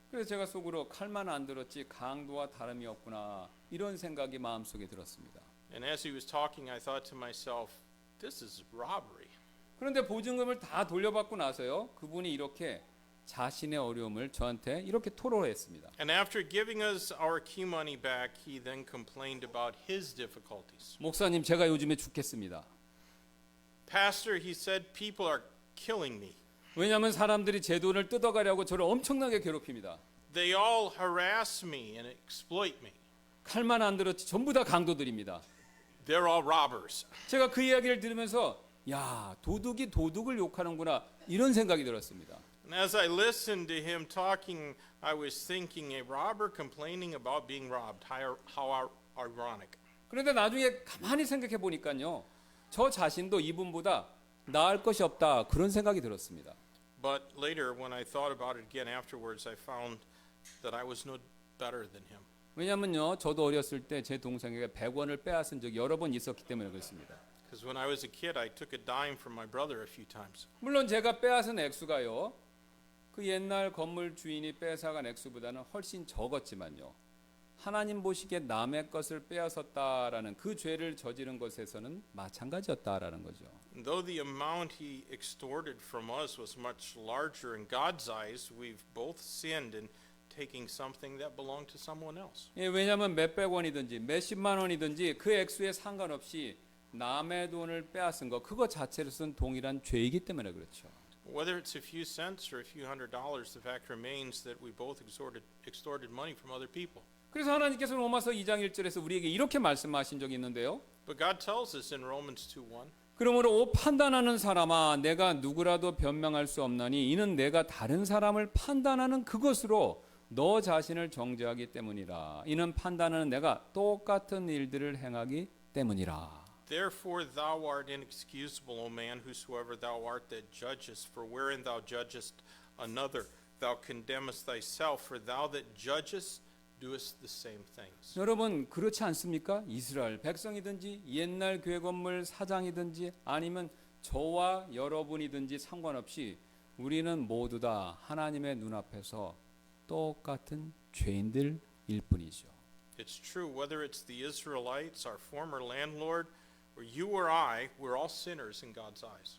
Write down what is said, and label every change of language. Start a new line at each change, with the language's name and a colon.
Korean: 그래서 제가 속으로 칼만 안 들었지 강도와 다름이 없구나 이런 생각이 마음속에 들었습니다.
English: And as he was talking, I thought to myself, this is robbery.
Korean: 그런데 보증금을 다 돌려받고 나서요. 그분이 이렇게 자신의 어려움을 저한테 이렇게 토로했습니다.
English: And after giving us our key money back, he then complained about his difficulties.
Korean: 목사님, 제가 요즘에 죽겠습니다.
English: Pastor, he said, people are killing me.
Korean: 왜냐하면 사람들이 제 돈을 뜯어가려고 저를 엄청나게 괴롭힙니다.
English: They all harass me and exploit me.
Korean: 칼만 안 들었지 전부 다 강도들입니다.
English: They're all robbers.
Korean: 제가 그 이야기를 들으면서 야, 도둑이 도둑을 욕하는구나 이런 생각이 들었습니다.
English: And as I listened to him talking, I was thinking, a robber complaining about being robbed. How ironic.
Korean: 그런데 나중에 가만히 생각해 보니까요. 저 자신도 이분보다 나을 것이 없다 그런 생각이 들었습니다.
English: But later, when I thought about it again afterwards, I found that I was no better than him.
Korean: 왜냐면요. 저도 어렸을 때 제 동생에게 100원을 빼앗은 적이 여러 번 있었기 때문에 그렇습니다.
English: Because when I was a kid, I took a dime from my brother a few times.
Korean: 물론 제가 빼앗은 액수가요. 그 옛날 건물 주인이 뺏어간 액수보다는 훨씬 적었지만요. 하나님 보시기에 남의 것을 빼앗았다라는 그 죄를 저지른 것에서는 마찬가지였다라는 거죠.
English: And though the amount he extorted from us was much larger in God's eyes, we've both sinned in taking something that belonged to someone else.
Korean: 예, 왜냐하면 몇백 원이든지 몇십만 원이든지 그 액수에 상관없이 남의 돈을 빼앗은 거 그거 자체로서는 동일한 죄이기 때문에 그렇죠.
English: Whether it's a few cents or a few $100s, the fact remains that we both extorted money from other people.
Korean: 그래서 하나님께서 로마서 2장 1절에서 우리에게 이렇게 말씀하신 적이 있는데요.
English: But God tells us in Romans 2:1,
Korean: 그러므로 판단하는 사람아 내가 누구라도 변명할 수 없나니 이는 내가 다른 사람을 판단하는 그것으로 너 자신을 정죄하기 때문이라. 이는 판단하는 내가 똑같은 일들을 행하기 때문이라.
English: Therefore thou art inexcusable, O man, whosoever thou art that judgest. For wherein thou judgest another, thou condemnest thyself. For thou that judgest doest the same things.
Korean: 여러분 그렇지 않습니까? 이스라엘 백성이든지 옛날 교회 건물 사장이든지 아니면 저와 여러분이든지 상관없이 우리는 모두 다 하나님의 눈앞에서 똑같은 죄인들일 뿐이죠.
English: It's true, whether it's the Israelites, our former landlord, or you or I, we're all sinners in God's eyes.